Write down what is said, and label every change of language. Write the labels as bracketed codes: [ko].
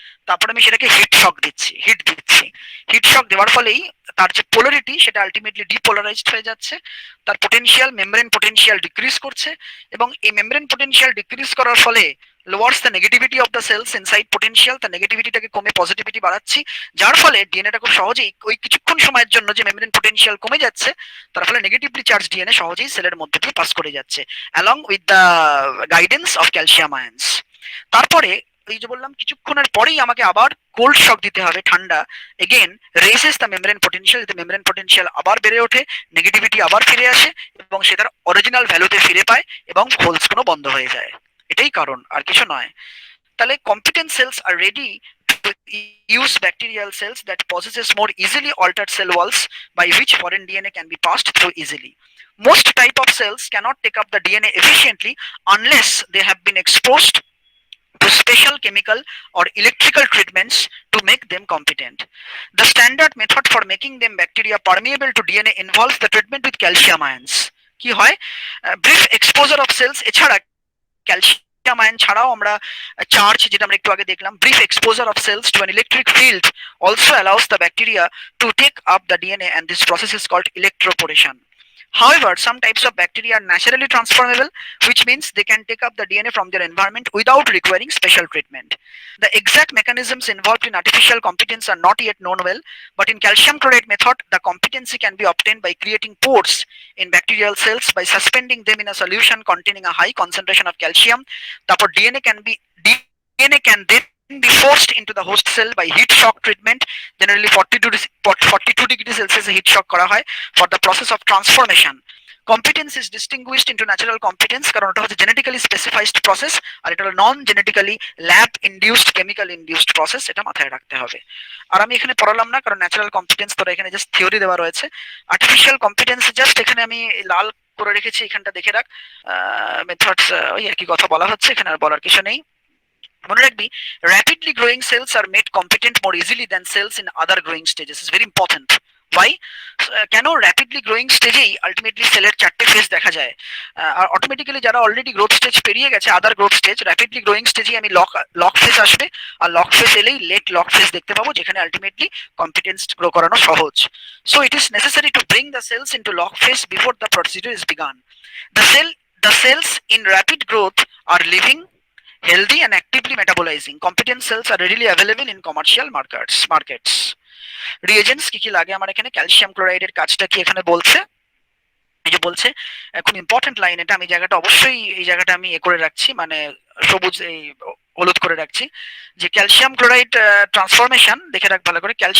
[bn] তারপরে আমি সেটাকে হিট দিচ্ছি। হিট শক দেওয়ার ফলেই তার যে পোলারিটি সেটা আলটিমেটলি ডিপোলারাইজড হয়ে যাচ্ছে, তার পোটেনশিয়াল মেমব্রেন পোটেনশিয়াল ডিক্রিজ করছে, এবং এই মেমব্রেন পোটেনশিয়াল ডিক্রিজ করার ফলে [en] lowers the negativity of the cells inside potential, [bn] তার নেগেটিভিটিটাকে কমে পজিটিভিটি বাড়াচ্ছি, যার ফলে ডিএনএটা খুব সহজেই ওই কিছুক্ষণ সময়ের জন্য যে মেমব্রেন পোটেনশিয়াল কমে যাচ্ছে তার ফলে নেগেটিভলি চার্জ ডিএনএ সহজেই সেলের মধ্যে দিয়ে পাস করে যাচ্ছে [en] Along with the guidance of calcium ions. [bn] তারপরে এই যে বললাম কিছুক্ষণের পরেই আমাকে আবার কোল্ড শক দিতে হবে, ঠান্ডা, [en] again raises the membrane potential, [bn] যাতে মেমব্রেন পোটেনশিয়াল আবার বেড়ে ওঠে, নেগেটিভিটি আবার ফিরে আসে এবং সে তার অরিজিনাল ভ্যালুতে ফিরে পায় এবং হোলসগুলো বন্ধ হয়ে যায়। এটাই কারণ, আর কিছু নয়। [en] তাহলে competent cells are ready to use bacterial cells that possesses more easily altered cell walls by which foreign DNA can be passed through easily. Most type of cells cannot take up the DNA efficiently unless they have been exposed to special chemical or electrical treatments to make them competent. The standard method for making them bacteria permeable to DNA involves the treatment with calcium ions. [bn] কি হয়, [en] brief exposure of cells [bn] এছাড়া calcium ion ছাড়াও আমরা charge, যেটা আমরা একটু আগে দেখলাম, [en] Brief exposure of cells to an electric field also allows the bacteria to take up the DNA and this process is called electroporation. However, some types of bacteria are naturally transformable, which means they can take up the DNA from their environment without requiring special treatment. The exact mechanisms involved in artificial competence are not yet known well, but in calcium chloride method, the competency can be obtained by creating pores in bacterial cells by suspending them in a solution containing a high concentration of calcium. Therefore, DNA can then be forced into the host cell by heat shock treatment, generally 42 degrees Celsius heat shock [bn] করা হয় [en] for the process of transformation. Competence is distinguished into natural competence [bn] কারণ ওটা হচ্ছে [en] genetically specified process, [bn] আর এটা হলো [en] non genetically lab induced chemical induced process, [bn] এটা মাথায় রাখতে হবে। আর আমি এখানে পড়ালাম না কারণ ন্যাচারাল কম্পিটেন্স তোরা এখানে জাস্ট থিওরি দেওয়া রয়েছে। আর্টিফিশিয়াল কম্পিটেন্স জাস্ট এখানে আমি লাল করে রেখেছি, এখানটা দেখে রাখ। মেথডস ওই একই কথা বলা হচ্ছে, এখানে আর বলার কিছু নেই। মনে রাখবি, [en] rapidly growing cells are made competent more easily than cells in other growing stages. Is very important. Why? [bn] কেন র্যাপিডলি গ্রোয়িং স্টেজেই আলটিমেটলি সেলের চারটে ফেজ দেখা যায়, আর অটোমেটিক্যালি যারা অলরেডি গ্রোথ স্টেজ পেরিয়ে গেছে, আদার গ্রোথ স্টেজ, র্যাপিডলি গ্রোয়িং স্টেজে আমি লক ফেজ আসবে, আর লক ফেজ এলেই লেট লক ফেজ দেখতে পাবো, যেখানে আলটিমেটলি কম্পিটেন্স গ্রো করানো সহজ। [en] So it is necessary to bring the cells into log phase before the procedure is began. The cells in rapid growth are living, healthy and actively metabolizing. Competent cells are readily available in commercial markets. Reagents [bn] কি কি লাগে আমার এখানে, calcium ক্লোরাইডের কাজটা কি এখানে বলছে, এই যে বলছে, খুব ইম্পর্টেন্ট লাইন এটা, আমি জায়গাটা অবশ্যই এই জায়গাটা আমি করে রাখছি, মানে সবুজ এই হলুদ করে রাখছি, যে ক্যালসিয়াম ক্লোরাইড ট্রান্সফরমেশন দেখে রাখ ভালো করে।